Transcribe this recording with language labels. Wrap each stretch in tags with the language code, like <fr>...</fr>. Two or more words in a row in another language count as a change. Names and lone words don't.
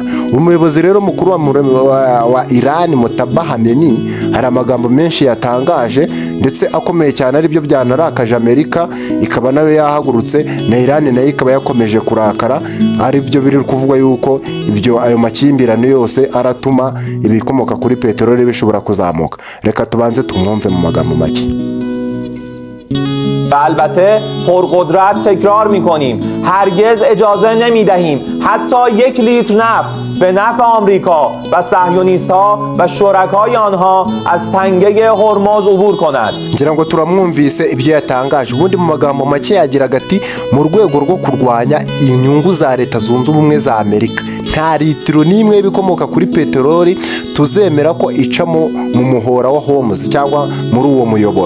<rw>Umuyobozi rero mukuru wa Iran Mojtaba Khamenei hari amagambo menshi yatangaje ndetse akomeye cyane, aribyo byanarakaje Amerika, ikaba nayo yahagurutse, na Iran nayo ikaba yakomeje kurakara. Aribyo biri kuvugwa yuko ayo makimbirane yose aratuma ibikomoka kuri peteroli bishobora kuzamuka. Reka tubanze tumwumve mu magambo make.</rw> <fa>البته پرقدرت تکرار میکنیم هرگز اجازه نمیدهیم حتی 1 لیتر نفت به نفع آمریکا و صهیونیست ها و شرکای آنها از تنگه هرمز عبور کند.</fa> <rw>ngira ngo turamwumvise ibyo yatangaje. Ubundi mu magambo make yagira ati mu rwego rwo kurwanya inyungu za Leta Zunze Ubumwe za Amerika, nta litiro n'imwe y'ibikomoka kuri peteroli tuzemera ko icamo mu muhora wa Hormuz cyangwa muri uwo muyoboro.</rw>